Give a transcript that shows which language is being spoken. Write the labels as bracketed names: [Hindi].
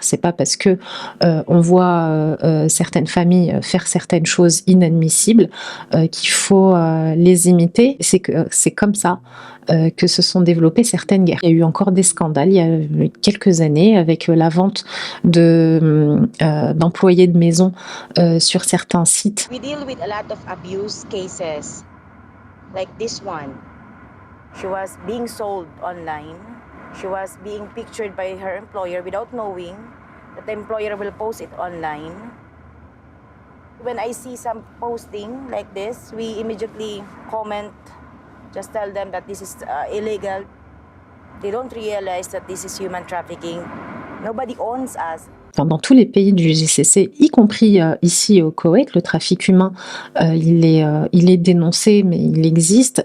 [French] C'est pas parce que on voit certaines familles faire certaines choses inadmissibles qu'il faut les imiter. C'est comme ça que se sont développées certaines guerres. Il y a eu encore des scandales il y a quelques années avec la vente d'employés de maison sur certains sites. [English] We deal with a lot of abuse cases, like this one. She was being sold online. She was being pictured by her employer without knowing that the employer will post it online. When I see some posting like this, we immediately comment, just tell them that this is illegal. They don't realize that this is human trafficking. Nobody owns us. [French] Dans tous les pays du GCC, y compris ici au Koweït, le trafic humain, il est dénoncé, mais il existe.